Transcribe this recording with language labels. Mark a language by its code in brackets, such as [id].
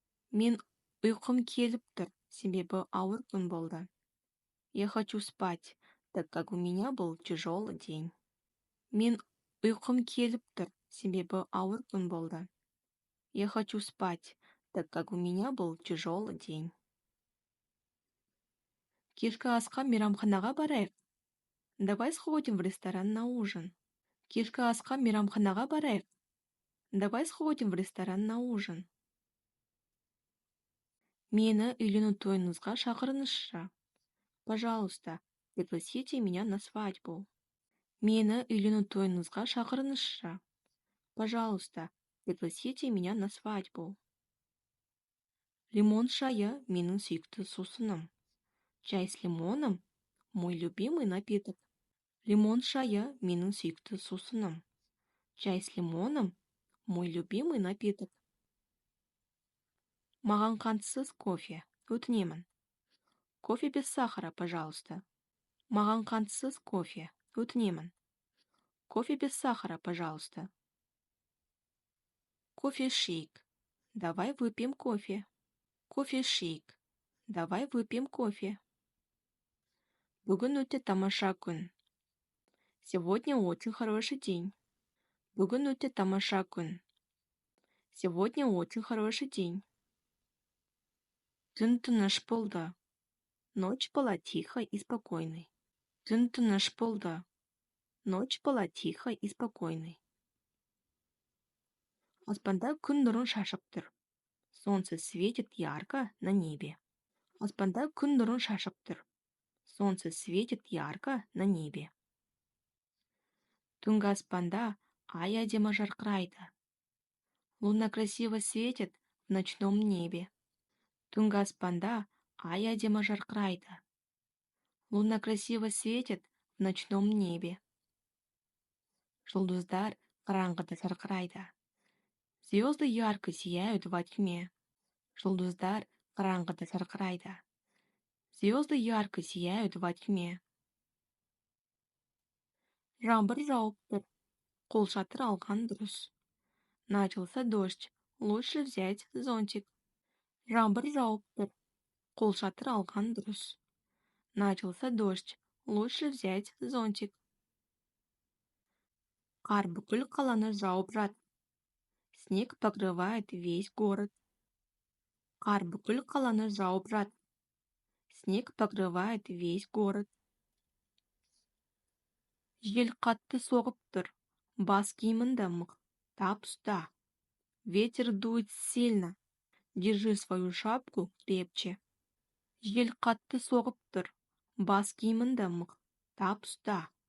[kk] Мен ұйқым келіп тұр, себебі ауыр күн болды. [ru] Я хочу спать, так как у меня был тяжелый день. [kk] Мен ұйқым келіп тұр, себебі ауыр күн болды. [ru] Я хочу спать, так как у меня был тяжелый день. [kk] Кешкі асқа мейрамханаға барайық. [ru] Давай сходим в ресторан на ужин. [kk] Кешкі асқа мейрамханаға барайық. [ru] Давай сходим в ресторан на ужин. [kk] Мені үйлену тойыңызға шақырыңызшы. [ru] Пожалуйста, пригласите меня на свадьбу. [kk] Мені үйлену тойыңызға шақырыңызшы. [ru] Пожалуйста, пригласите меня на свадьбу. [kk] Лимон шая менің сүйікті сусыным. [ru] Чай с лимоном – мой любимый напиток. [kk] Лимон шая менің сүйікті сусыным. [ru] Чай с лимоном – мой любимый напиток. [kk] Маған қантсыз кофе, өтінемін. [ru] Кофе без сахара, пожалуйста. [kk] Маған қантсыз кофе, өтінемін. [ru] Кофе без сахара, пожалуйста. [kk] Кофе-шейк. [ru] Давай выпьем кофе. Кофе-шейк. Давай выпьем кофе. [kk] Бүгін өте тамаша күн. [ru] Сегодня очень хороший день. [kk] Бүгін өте тамаша күн. [ru] Сегодня очень хороший день. [kk] Түн тыныш болды. [ru] Ночь была тихой и спокойной. [kk] Түн тыныш болды. [ru] Ночь была тихой и спокойной. [kk] Аспанда күн нұрын шашып тұр. [ru] Солнце светит ярко на небе. [kk] Аспанда күн нұрын шашып тұр. [ru] Солнце светит ярко на небе. [kk] Түнгі аспанда ай әдемі жарқырайды. [ru] Луна красиво светит в ночном небе. [kk] Түнгі аспанда ай әдемі жарқырайды. [ru] Луна красиво светит в ночном небе. [kk] Жұлдыздар қараңғыда жарқырайды. [ru] Звезды ярко сияют во тьме. [kk] Жұлдыздар қараңғыда жарқырайды. [ru] Звезды ярко сияют во тьме. [kk] Жаңбыр жауып тұр. Қолшатыр алған дұрыс. [ru] Начался дождь. Лучше взять зонтик. [kk] Жаңбыр жауып тұр. Қолшатыр алған дұрыс. [ru] Начался дождь. Лучше взять зонтик. [kk] Қар бүкіл қаланы жауып жатыр. [ru] Снег покрывает весь город. [kk] Қар бүкіл қаланы жауып жатыр. [ru] Снег покрывает весь город. [kk] Жел қатты соғып тұр. Бас киіміңді мықтап ұста. [ru] Ветер дует сильно. Держи свою шапку крепче. [kk] Жел қатты соғып тұр. Бас киіміңді мықтап ұста.